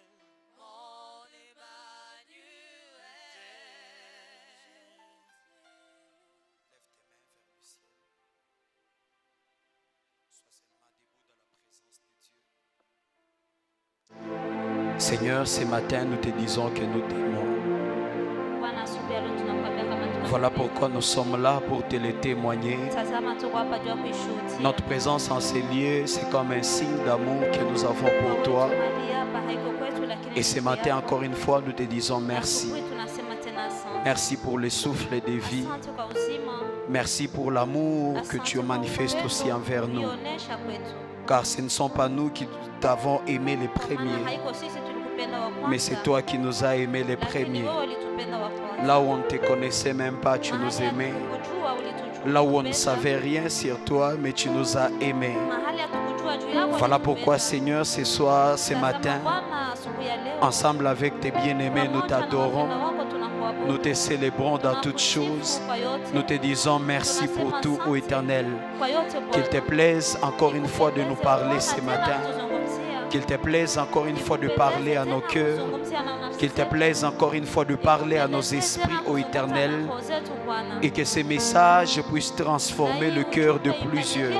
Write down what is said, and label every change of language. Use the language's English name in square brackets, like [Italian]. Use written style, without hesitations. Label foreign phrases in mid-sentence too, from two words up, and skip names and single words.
[French] Mon Emmanuel. lève tes mains vers le ciel. Sois seulement debout dans la présence de Dieu. Seigneur, ce matin, nous te disons que nous t'aimons. [Swahili] Bwana, asubuhi ya leo tunakuambia kama tunakupenda. [French] Voilà pourquoi nous sommes là pour te le témoigner. [Swahili] Tazama tuko hapa juu ya kuishuhudia. [French] Notre présence en ces lieux, c'est comme un signe d'amour que nous avons pour toi. [Swahili] Mahali hapa haiko kwetu, lakini [French] Et ce [Swahili] ni [French] matin, [Swahili] yako. [French] encore une fois, nous te disons merci. [Swahili] Asubuhi tunasema tena asante. [French] Merci pour le souffle de vie. [Swahili] Asante kwa uzima. [French] Merci pour l'amour que tu manifestes aussi envers nous. [Swahili] Ulionesha kwetu. [French] Car ce ne sont pas nous qui t'avons aimé les [Swahili] Kwa maana [French] premiers, [Swahili] haiko sisi tulikupenda wa kwanza. [French] mais c'est toi qui nous as aimé les [Swahili] Lakini [French] premiers. [Swahili] wewe ulitupenda wa kwanza. [French] Là où on ne te connaissait même pas, tu nous [Swahili] Mahali [French] aimais. [Swahili] hatukujua, ulitujua. [French] Là où on ne [Swahili] Ulitupenda. [French] savait rien sur toi, mais tu nous as aimés. [Swahili] Mahali hatukujua juu yako, [French] Voilà [Swahili] ulitupenda. [French] pourquoi, Seigneur, ce soir, ce [Swahili] Tazama [French] matin, [Swahili] Bwana, asubuhi ya leo, [French] ensemble avec tes bien-aimés, nous [Swahili] pamoja na [French] t'adorons, [Swahili] wapendwa wako tunakuabudu. [French] nous te célébrons dans toutes [Swahili] Tunakusifu [French] choses. [Swahili] kwa yote. [French] Nous te disons merci pour tout, ô Éternel. [Swahili] Kwa yote Bwana. [French] Qu'il te plaise encore une fois de nous parler ce matin. [Swahili] Tuzungumzia. [French] Qu'il te plaise encore une fois de parler à nos cœurs. Qu'il te plaise encore une fois de parler à nos esprits, ô Éternel. Et que ces messages puissent transformer le cœur de plusieurs.